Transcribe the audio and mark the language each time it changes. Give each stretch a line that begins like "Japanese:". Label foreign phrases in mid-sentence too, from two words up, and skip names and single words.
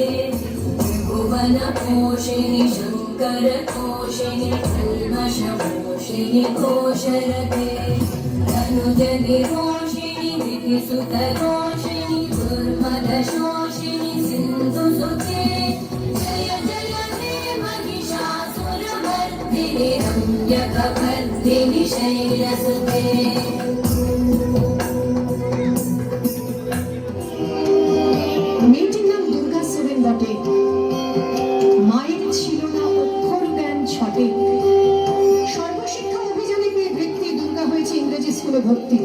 Sanskrit: त्रिभुवनपोषिणि शङ्करतोषिणि कल्मषमोषिणि घोषरते तनुजनिरोषिणि विधिसुतरोषिणि दुर्मदशोषिणि सिन्धुसुते जय जय हे महिषासुरमर्दिनि रम्यकवर्दिनि शैलसुते
Bangla: মেয়েটির নাম দুর্গা সেন বটে। মায়ের ছিল না অক্ষর জ্ঞান ছটে। সর্বশিক্ষা অভিযানে পেয়ে বৃত্তি দুর্গা হয়েছে ইংরেজি স্কুলে ভর্তি।